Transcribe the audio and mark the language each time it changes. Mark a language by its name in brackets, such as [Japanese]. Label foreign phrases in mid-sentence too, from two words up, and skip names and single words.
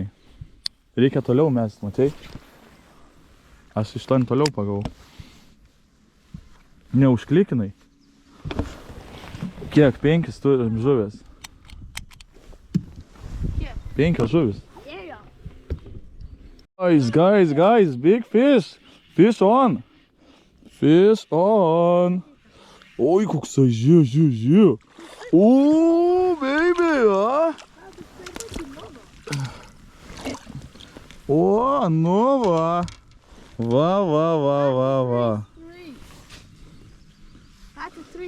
[Lithuanian] Reikia toliau mest, matai? Aš iš ten toliau pagavau. Neužklikinai. Kiek? 5 turim žuvės. Kiek? 5 žuvis. Ėjo. [English] Guys, big fish. Fish on. Fish on. [Lithuanian] Oi, koksai, žiū. O, baby, a? O, nu va. Va. Tati, 3.